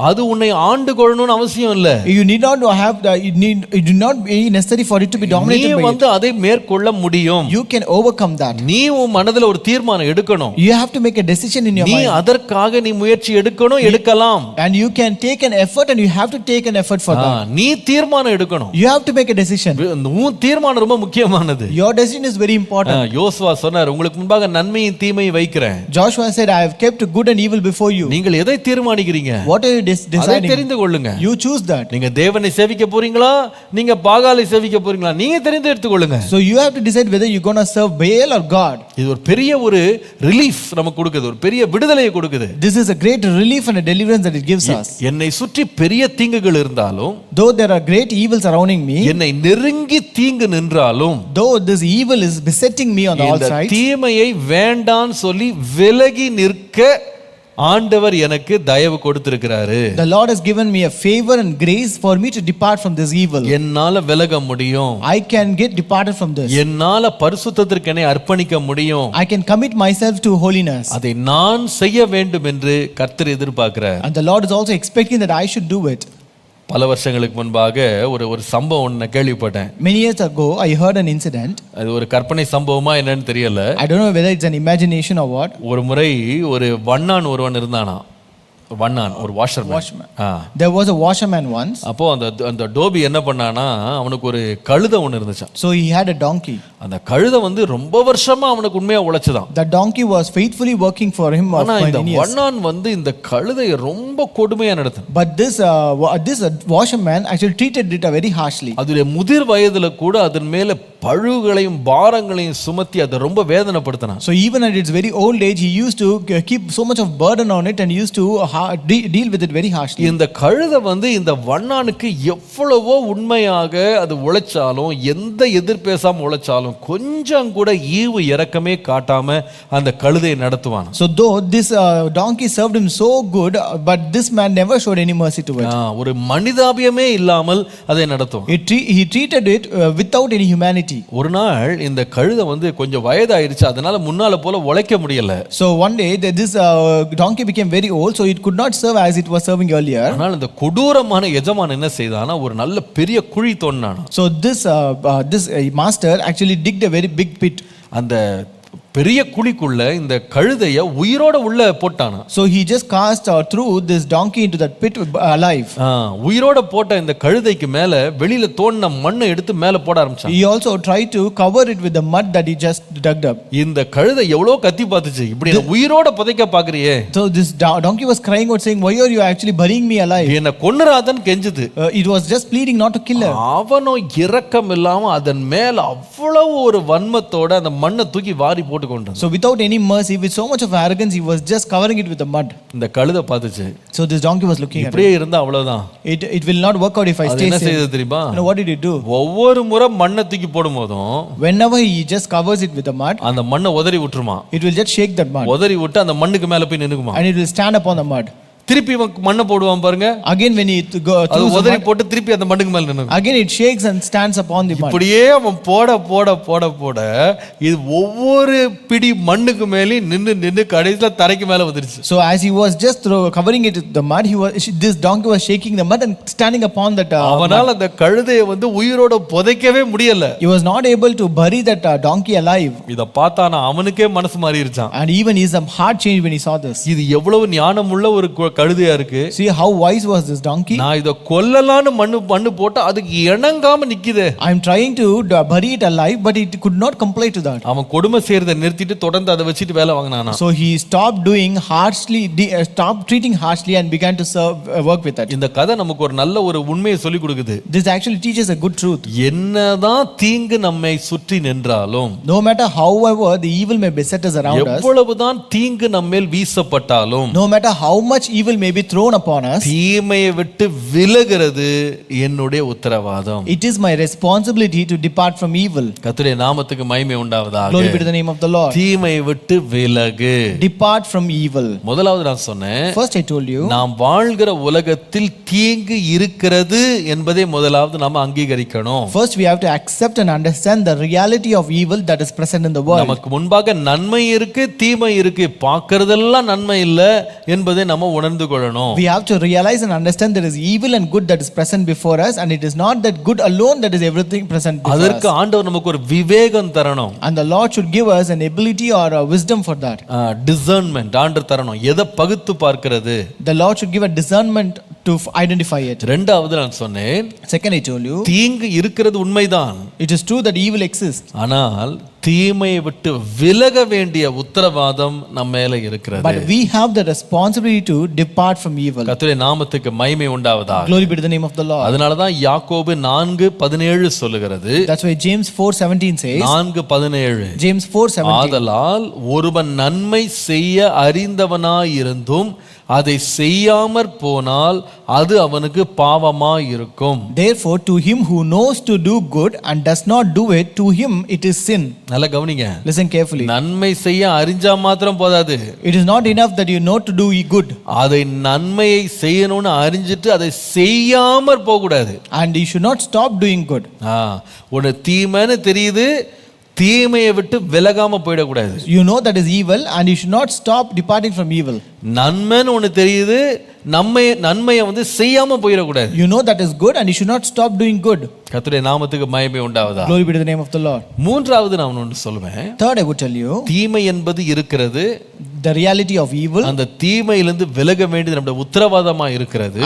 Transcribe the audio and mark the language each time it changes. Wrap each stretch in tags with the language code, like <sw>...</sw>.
<ta>அது உன்னை ஆண்டு கொள்ளணும்னு அவசியம் இல்ல.</ta> <en>You need not have it do not be necessary for it to be dominated</en> <ta>நீ</ta> <en>by</en> <ta>வந்து அதை மேற்கொள்ள முடியும்.</ta> <en>it. You can overcome that.</en> <ta>நீ உன் மனதுல ஒரு தீர்மானம் எடுக்கணும்.</ta> <en>You have to make a decision in your</en> <ta>நீ</ta> <en>mind.</en> <ta>அதற்காக நீ முயற்சி எடுக்கணும் எடுக்கலாம்.</ta> <en>And you can take an effort and you have to take an effort for that.</en> <ta>நீ தீர்மானம் எடுக்கணும்.</ta> <en>You have to make a decision.</en> <ta>உன் தீர்மானம் ரொம்ப முக்கியமானது.</ta> <en>Your decision is very important.</en> <ta>யோசுவா சொன்னார் உங்களுக்கு முன்பாக நன்மையும் தீமையும் வைக்கிறேன்.</ta> <en>Joshua said, I have kept good and evil before you.</en> <ta>நீங்கள் எதை தீர்மானிக்கிறீங்க?</ta> <en>What are you</en> <ta>அதை</ta> <en>deciding?</en> <ta>தெரிந்து கொள்ளுங்க.</ta> <en>You choose that.</en> <ta>நீங்க தேவனை சேவிக்க போறீங்களா நீங்க பாகாலை சேவிக்க போறீங்களா நீங்க தெரிந்து எடுத்துக்கொள்ளுங்க.</ta> <en>So you have to decide whether you're going to serve Baal or God.</en> <ta>இது ஒரு பெரிய ஒரு ரிலீஃப் நமக்கு கொடுக்குது. ஒரு பெரிய விடுதலையை கொடுக்குது.</ta> <en>This is a great relief and a deliverance that it gives us.</en> <ta>என்னை சுற்றி பெரிய தீங்குகள் இருந்தாலும்</ta> <en>Though there are great evils surrounding me,</en> <ta>என்னை நெருங்கி தீங்கு நின்றாலும்</ta> <en>though this evil is besetting me on all</en> <ta>இந்த</ta> <en>sides,</en> <ta>தீமையை வேண்டான்னு சொல்லி விலகி நிற்க ஆண்டவர் எனக்கு தயவு கொடுத்திருக்கிறாரு.</ta> <en>the Lord has given me a favor and grace for me to depart from this evil.</en> <ta>என்னால விலக முடியும்.</ta> <en>I can get departed from this.</en> <ta>என்னால பரிசுத்தத்திற்கு என்னை அர்ப்பணிக்க முடியும்.</ta> <en>I can commit myself to holiness.</en> <ta>அதை நான் செய்ய வேண்டும் என்று கர்த்தர் எதிர்பார்க்கிறார்.</ta> <en>And the Lord is also expecting that I should do it.</en> <ta>பல வருஷங்களுக்கு முன்பாக ஒரு சம்பவம் ஒன்று கேள்விப்பட்டேன்.</ta> <en>Many years ago, I heard an incident.</en> <ta>அது ஒரு கற்பனை சம்பவமா என்னன்னு தெரியல.</ta> <en>I don't know whether it's an imagination or what.</en> <ta>ஒரு முறை ஒரு வண்ணான் ஒருவன் இருந்தானா. வண்ணான் ஒரு washerman.</ta> <en>There was a washerman once.</en> <ta>அப்போ அந்த டோபி என்ன பண்ணானா அவனுக்கு ஒரு கழுதை ஒன்று இருந்துச்சாம்.</ta> <en>So he had a donkey.</en> <ta>அந்த கழுதை வந்து ரொம்ப வருஷமா அவனுக்கு உண்மையா உழைச்சுதான்.</ta> <en>The donkey was faithfully working for him for</en> <ta>ஆனா இந்த</ta> <en>many years.</en> <ta>வண்ணான் வந்து இந்த கழுதையை ரொம்ப கொடுமையா நடத்தினான்.</ta> <en>But this washerman actually treated it very harshly.</en> <ta>அதுடைய முதிர் வயதுல கூட அதன் மேல பழுகளையும் பாரங்களையும் சுமத்தி அதை ரொம்ப வேதனைப்படுத்தினான்.</ta> <en>So even at its very old age, he used to keep so much of burden on it and used to deal with it very harshly.</en> <ta>இந்த கழுதை வந்து இந்த வண்ணானுக்கு எவ்வளவோ உண்மையாக அது உழைச்சாலும் எந்த எதிர்பேசாம உழைச்சாலும் கொஞ்சம் கூட ஈவு இரக்கமே காட்டாம அந்த கழுதையை நடத்துவான்.</ta> <en>So though this donkey served him so good, but this man never showed any mercy to it.</en> <ta>ஒரு மனிதாபியமே இல்லாமல் அதை நடத்துவான்.</ta> <en>He treated it without any humanity.</en> <ta>ஒரு நாள் இந்த கழுதை வந்து கொஞ்சம் வயதாயிருச்சு, அதனால முன்னால போல உழைக்க முடியல.</ta> <en>So one day this donkey became very old, so it could not serve as it was serving earlier.</en> <ta>ஆனால் இந்த கொடூரமான எஜமான் என்ன செய்தானா ஒரு நல்ல பெரிய குழி தோண்டினானா.</ta> <en>So this master actually digged a very big pit.</en> <ta>அந்த பெரிய குழிக்குள்ள இந்த கழுதைய உயிரோட உள்ள போட்டானா.</ta> <en>So he just cast threw this donkey into that pit alive.</en> <ta>உயிரோட போட்ட இந்த கழுதைக்கு மேல வெளியில தோண்டின மண்ணை எடுத்து மேல போட ஆரம்பிச்சான்.</ta> <en>He also tried to cover it with the mud that he just dug up.</en> <ta>இந்த கழுதை எவ்வளவு கத்தி பார்த்துச்சு, இப்படி என்ன உயிரோட புதைக்க பாக்குறியே.</ta> <en>So this donkey was crying out saying, why are you actually burying me alive?</en> <ta>என்ன கொன்னுறாதன்னு கெஞ்சுது.</ta> <en>It was just pleading not to kill her.</en> <ta>அவனோ இரக்கம் இல்லாம அதன் மேல அவ்வளவு ஒரு வன்மத்தோட அந்த மண்ணை தூக்கி வாரி போட்டு கொண்டான்.</ta> <en>So without any mercy, with so much of arrogance, he was just covering it with the mud.</en> <ta>இந்த கழுதை பார்த்துச்சு.</ta> <en>So this donkey was looking at it.</en> <ta>இப்படியே இருந்தா அவ்வளவுதான்.</ta> <en>It will not work out if I stay</en> <ta>என்ன</ta> <en>safe.</en> <ta>செய்தது தெரியுமா?</ta> <en>What did he do?</en> <ta>ஒவ்வொரு முறை மண்ணை தூக்கி போடும்போதும்</ta> <en>Whenever he just covers it with the mud,</en> <ta>அந்த மண்ணை உதறி விட்டுருமா.</ta> <en>it will just shake that mud.</en> <ta>உதறி விட்டு அந்த மண்ணுக்கு மேல போய் நின்னுக்குமா.</ta> <en>And it will stand upon the mud.</en> <ta>திருப்பி மண்ணை போடுவான் பாருங்க.</ta> <en>Again when he</en> <ta>அது உதறி போட்டு திருப்பி அந்த மண்ணுக்கு மேல நின்னு</ta> <en>again it shakes and stands upon the mud.</en> <ta>இப்படியே அவன் போட இது ஒவ்வொரு பிடி மண்ணுக்கு மேலே நின்னு கடைசில தரைக்கு மேல வந்துருச்சு.</ta> <en>So as he was just covering it with the mud, this donkey was shaking the mud and standing upon that</en> <ta>அவனால அந்த கழுதையை வந்து உயிரோட புதைக்கவே முடியல.</ta> <en>He was not able to bury that donkey alive.</en> <ta>இத பார்த்தானா அவனுக்கே மனசு மாறிடுச்சான்.</ta> <en>And even his heart changed when he saw this.</en> <ta>இது எவ்வளவு ஞானமுள்ள ஒரு கழுதையா இருக்கு.</ta> <en>See how wise was this donkey?</en> <ta>நான் இத கொல்லலான்னு மண்ணு போட்டா அதுக்கு இணங்காம நிக்குதே.</ta> <en>I am trying to bury it alive, but it could not comply to that.</en> <ta>அவன் கொடுமை செய்யறதை நிறுத்திட்டு தொடர்ந்து அதை வச்சுட்டு வேலை வாங்கினானா.</ta> <en>So he stopped doing harshly, stopped treating harshly and began to work with that.</en> <ta>இந்த கதை நமக்கு ஒரு நல்ல ஒரு உண்மையை சொல்லி கொடுக்குது.</ta> <en>This actually teaches a good truth.</en> <ta>என்னதான் தீங்கு நம்மை சுற்றி நின்றாலும்,</ta> <en>No matter however the evil may beset us around us,</en> <ta>எவ்வளவுதான் தீங்கு நம்மேல் வீசப்பட்டாலும்,</ta> <en>no matter how much evil may be thrown upon us,</en> <ta>தீமையை விட்டு விலகிறது என்னுடைய உத்தரவாதம்.</ta> <en>it is my responsibility to depart from evil.</en> <ta>கர்த்தருடைய நாமத்துக்கு மகிமை உண்டாவதாக.</ta> <en>Glory be to the name of the Lord.</en> <ta>தீமையை விட்டு விலகு.</ta> <en>Depart from evil.</en> <ta>முதலாவது நான் சொன்னேன்,</ta> <en>First I told you,</en> <ta>நாம் வாழ்கிற உலகத்தில் தீங்கு இருக்கிறது என்பதை முதலாவது நாம அங்கீகரிக்கணும்.</ta> <en>first we have to accept and understand the reality of evil that is present in the world.</en> <ta>நமக்கு முன்பாக நன்மை இருக்கு, தீமை இருக்கு. பார்க்கறதெல்லாம் நன்மை இல்ல என்பதை நம்ம உணர்ந்து கொள்ளணும்.</ta> <en>We have to realize and understand there is evil and good that is present before us, and it is not that good alone that is everything present before us.</en> <ta>அதற்கு ஆண்டவர் நமக்கு ஒரு விவேகம் தரணும்.</ta> <en>And the Lord should give us an ability or a wisdom for that.</en> <ta>Discernment ஆண்டவர் தரணும். எதை பகுத்து பார்க்கிறது.</ta> <en>The Lord should give a discernment to identify it.</en> <ta>இரண்டாவது நான் சொன்னேன்,</ta> <en>Second I told you,</en> <ta>தீங்கு இருக்கிறது உண்மைதான்.</ta> <en>it is true that evil exists.</en> <ta>ஆனால் தீமையை விட்டு விலக வேண்டிய உத்தரவாதம் நம்ம மேல இருக்கிறது.</ta> <en>But we have the responsibility to depart from evil.</en> <ta>கர்த்தருடைய நாமத்துக்கு மகிமை உண்டாவதாக.</ta> <en>Glory be to the name of the Lord.</en> <ta>அதனால தான் யாக்கோபு 4:17 சொல்லுகிறது.</ta> <en>That's why James 4:17 says. 4:17 James 4:17.</en> <ta>ஆதலால் ஒருவன் நன்மை செய்ய அறிந்தவனாயிருந்தும் அதை செய்யாமற் போனால் அது அவனுக்கு பாவமாய் இருக்கும்.</ta> <en>Therefore to him who knows to do good and does not do it, to him it is sin.</en> <ta>நல்லா கவனிங்க.</ta> <en>Listen carefully.</en> <ta>நன்மை செய்ய அறிஞ்சா மாத்திரம் போதாது.</ta> <en>It is not enough that you know to do good.</en> <ta>அதை நன்மையை செய்யணும்னு அறிஞ்சிட்டு அதை செய்யாமற் போக கூடாது.</ta> <en>And you should not stop doing good.</en> <ta>உன்னை தீமைன்னு தெரியுது, தீமையை விட்டு விலகாம போயிடக்கூடாது.</ta> <en>You know that is evil and you should not stop departing from evil.</en> <ta>நன்மைன்னு ஒன்று தெரியுது, நன்மையை செய்யாம போயிடக்கூடாது.</ta> <en>You know that is good and you should not stop doing good.</en> <ta>கர்த்தருடைய நாமத்துக்கு மகிமை உண்டாவதாக.</ta> <en>Glory be to the name of the Lord.</en> <ta>மூன்றாவது நான் ஒன்று சொல்லுவேன்.</ta> <en>Third I would tell you,</en> <ta>தீமை என்பது இருக்கிறது,</ta> <en>the reality of evil,</en> <ta>அந்த தீமையிலிருந்து விலக வேண்டியது நம்முடைய உத்தரவாதமா இருக்கிறது.</ta>